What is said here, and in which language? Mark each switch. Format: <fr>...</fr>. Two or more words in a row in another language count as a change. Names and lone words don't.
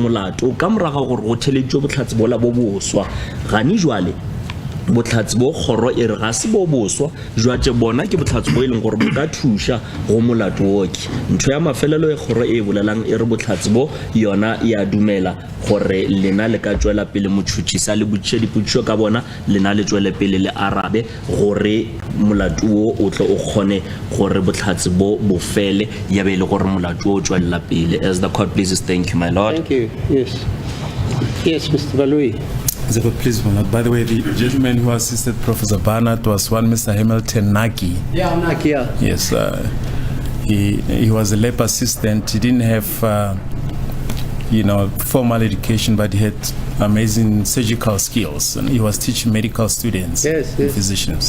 <nso>molato ka moraga gore go theletšwe botlhatsi bola bo boswa gane jwale botlhatsi bo khoro e re ga se bo boswa jwatše bona ke botlhatsi bo e leng gore bo ka thuša go molato woke ntho ya mafelelo e khoro e bolelang e re botlhatsi bo yona ya dumela gore lena le ka tšwela pele motšhotšhisa le botšiša dipotšišo ka bona lena le tšwele pele le arabe gore molato wo o tle o kgone gore botlhatsi bo fele ya be le gore molato wo o tšwelela pele.</nso> <en>As the court pleases. Thank you, my lord. Thank you. Yes, Mr. Baloi. Please, my lord. By the way, the gentleman who assisted Professor Barnett was one Mr. Hamilton Naki. Yeah, Naki, yeah. Yes, he was a lab assistant. He didn't have, formal education, but he had amazing surgical skills, and he was teaching medical students, physicians.</en>